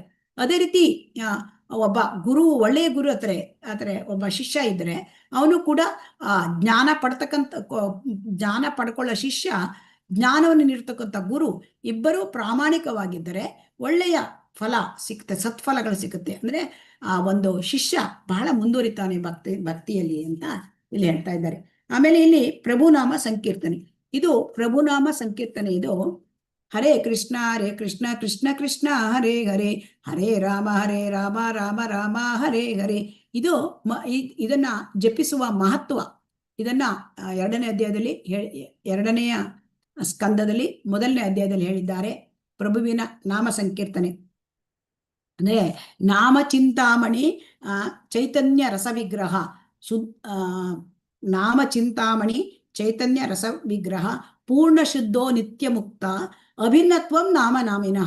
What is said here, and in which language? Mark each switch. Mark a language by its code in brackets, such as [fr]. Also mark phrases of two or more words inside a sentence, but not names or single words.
[kn] ಅದೇ ರೀತಿ ಒಬ್ಬ ಒಳ್ಳೆಯ ಗುರು ಹತ್ರ ಒಬ್ಬ ಶಿಷ್ಯ ಇದ್ರೆ ಅವನು ಕೂಡ ಜ್ಞಾನ ಪಡ್ಕೊಳ್ಳೋ ಶಿಷ್ಯ, ಜ್ಞಾನವನ್ನು ನೀಡ್ತಕ್ಕಂಥ ಗುರು ಇಬ್ಬರು ಪ್ರಾಮಾಣಿಕವಾಗಿದ್ದರೆ ಒಳ್ಳೆಯ ಫಲ ಸಿಗುತ್ತೆ, ಸತ್ಫಲಗಳು ಸಿಗುತ್ತೆ. ಅಂದ್ರೆ ಆ ಒಂದು ಶಿಷ್ಯ ಬಹಳ ಮುಂದುವರಿತಾನೆ ಭಕ್ತಿಯಲ್ಲಿ ಅಂತ ಇಲ್ಲಿ ಹೇಳ್ತಾ ಇದ್ದಾರೆ. ಆಮೇಲೆ ಇಲ್ಲಿ ಪ್ರಭುನಾಮ ಸಂಕೀರ್ತನೆ, ಇದು ಪ್ರಭುನಾಮ ಸಂಕೀರ್ತನೆ. ಇದು ಹರೇ ಕೃಷ್ಣ ಕೃಷ್ಣ ಕೃಷ್ಣ ಹರೇ ಹರೇ, ಹರೇ ರಾಮ ರಾಮ ರಾಮ ಹರೇ ಹರೇ. ಇದನ್ನ ಜಪಿಸುವ ಮಹತ್ವ ಇದನ್ನ ಎರಡನೆಯ ಸ್ಕಂದದಲ್ಲಿ 1ನೇ ಅಧ್ಯಾಯದಲ್ಲಿ ಹೇಳಿದ್ದಾರೆ. ಪ್ರಭುವಿನ ನಾಮ ಸಂಕೀರ್ತನೆ ಅಂದ್ರೆ [sa] ನಾಮ ಚಿಂತಾಮಣಿ ಚೈತನ್ಯ ರಸವಿಗ್ರಹ, ನಾಮ ಚಿಂತಾಮಣಿ ಚೈತನ್ಯ ರಸ ವಿಗ್ರಹ ಪೂರ್ಣ ಶುದ್ಧೋ ನಿತ್ಯ ಮುಕ್ತ ಅಭಿನ್ನತ್ವಂ ನಾಮಿನಃ.